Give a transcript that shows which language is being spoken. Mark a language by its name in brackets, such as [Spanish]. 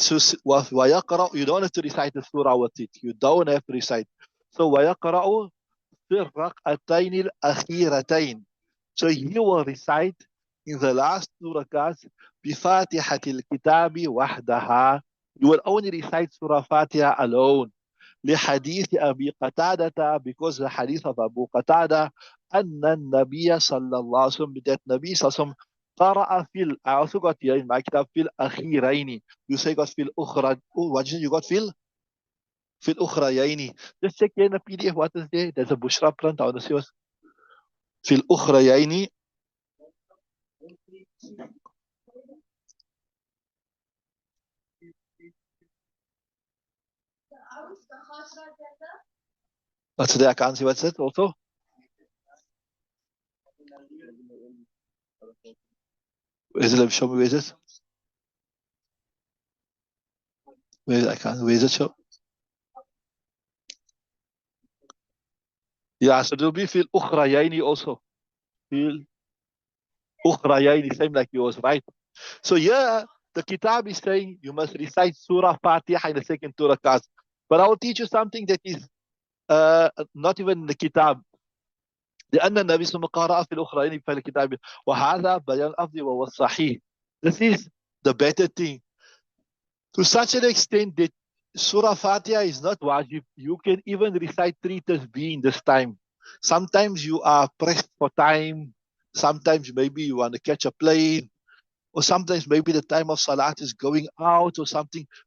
[English] So, you don't have to recite the surah with it. You don't have to recite. So, [Arabic] وَيَقْرَأُ فِي الرَّكْعَتَيْنِ الْأَخِيرَتَيْنِ. [English] So, you will recite in the last 2 rakats, [Arabic] بِفَاتِحَةِ الْكِتَابِ وَحْدَهَا. [English] You will only recite Surah Fatiha alone. [Arabic] لحديث أبي قتادة, [English] because the hadith of Abu Qatada, [Arabic] أن النبي صلى الله عليه وسلم, [English] that Nabi [Arabic] صلى الله عليه وسلم قرأ في [English] I also got here in my kitab [Arabic] في الأخيرين. [English] You say got [Arabic] في الأخرى. [English] Oh, what did you got [Arabic] في الأخريين. [English] Just check here in the PDF what is there. There's a Bushra print. I want to see what's [Arabic] في الأخريين. [English] What's there? I can't see what's it also. Is it? Show me where is it? Where I can't. Where is it? Show. Yeah, so it will be fil ukhrayayni also. Fil ukhrayayni, same like yours, right? So yeah, the kitab is saying you must recite Surah Fatiha in the second 2 rakats. But I will teach you something that is not even in the kitab. [Arabic] لأن النبي صلى الله عليه وسلم قرأ في الأخرين في الكتاب وهذا بيان الأفضل وهو الصحيح. [English] This is the better thing. To such an extent that Surah Fatiha is not wajib. You can even recite 3 tasbih in this time. Sometimes you are pressed for time. Sometimes maybe you want to catch a plane. Or sometimes maybe the time of Salat is going out or something.